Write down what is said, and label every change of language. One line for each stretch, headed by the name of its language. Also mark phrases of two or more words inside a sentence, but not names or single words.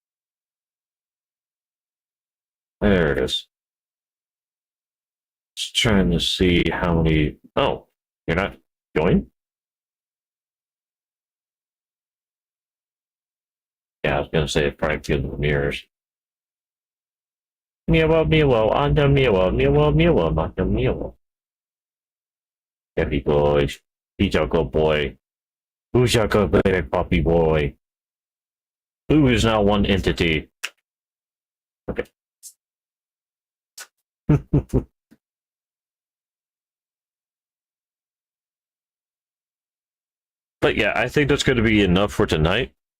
English: There it is. Just trying to see how many... Oh, you're not joined? Yeah, I was gonna say it's probably because of the mirrors. Miawa, miawa, anda miawa, miawa, miawa, manda miawa. Happy boy. Good boy. Who's your good baby puppy boy? Who is now one entity? Okay. But yeah, I think that's going to be enough for tonight.